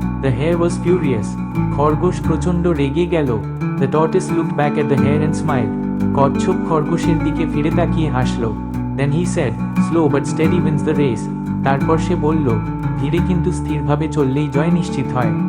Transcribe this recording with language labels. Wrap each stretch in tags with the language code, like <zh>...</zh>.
<en>The hare was furious.</en> <bn>খরগোশ প্রচণ্ড রেগে গেল।</bn> <en>The tortoise looked back at the hare and smiled.</en> <bn>কচ্ছপ খরগোশের দিকে ফিরে তাকিয়ে হাসল।</bn> <en>Then he said, "Slow but steady wins the race."</en> <bn>তারপর সে বলল, ধীরে কিন্তু স্থিরভাবে চললেই জয় নিশ্চিত হয়।</bn>